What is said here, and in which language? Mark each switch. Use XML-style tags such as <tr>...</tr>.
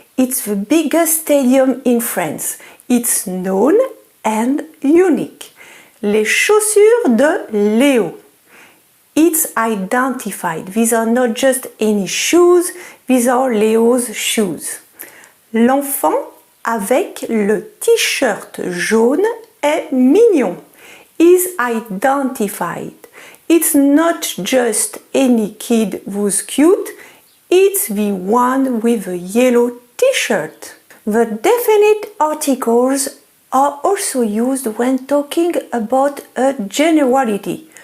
<en>It's the biggest stadium in France. It's known and unique.</en> <fr>Les chaussures de Léo.</fr> <en>It's identified. These are not just any shoes, these are Léo's shoes.</en> <fr>L'enfant avec le t-shirt jaune est mignon.</fr> <en>Is identified. It's not just any kid who's cute, it's the one with a yellow t-shirt. The definite articles are also used when talking about a generality.</en>